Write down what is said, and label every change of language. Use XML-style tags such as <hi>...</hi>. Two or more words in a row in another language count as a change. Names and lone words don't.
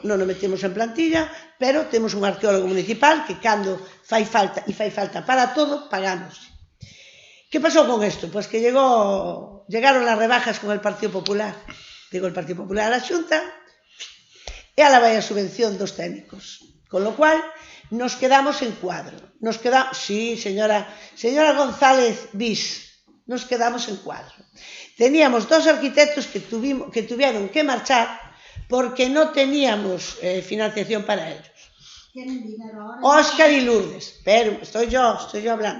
<gl>Non o metemos en plantilla, pero temos un arqueólogo municipal que cando fai falta, e fai falta para todo, pagamos. Que pasou con isto? Pois que</gl> <es>llegaron as rebajas con el Partido Popular.</es> <gl>Digo, el Partido Popular a Xunta, e ala vai a subvención dos técnicos.</gl> <es>Con lo cual, nos quedamos en cuadro. Sí, señora González Bis, nos quedamos en cuadro. Teníamos 2 arquitectos que tuvieron que marchar porque no teníamos financiación para ellos. Óscar y Lourdes. Pero estoy yo hablando.</es>